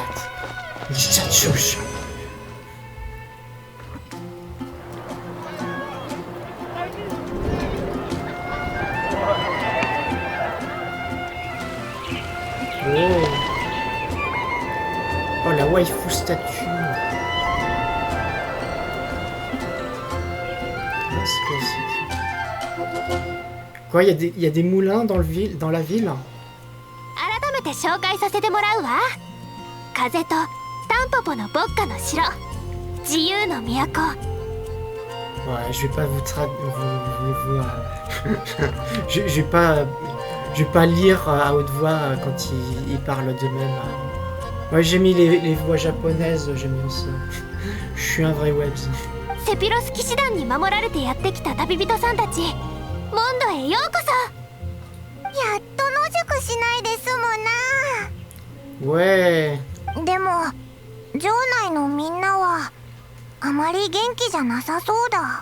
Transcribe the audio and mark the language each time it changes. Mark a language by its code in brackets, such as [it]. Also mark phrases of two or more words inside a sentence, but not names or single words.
[fr] Mondstadt. Oh. Oh, la waifu statue. Ah, c'est classique. Quoi, il y a des moulins dans la ville? [ja] 改めて紹介させてもらうわ。風とタンポポの牧歌の城、自由の都。 [fr] Ouais, je vais pas je vais pas lire à haute voix quand ils parlent d'eux-mêmes. Ouais, j'ai mis les voix japonaises, j'aime bien ça. Je suis un vrai webs. [ja] セピロス騎士団に守られてやってきた旅人さんたち、モンドへようこそ。やっと野宿しないで済むな。 [fr] Ouais. [ja] でも城内のみんなはあまり元気じゃなさそうだ。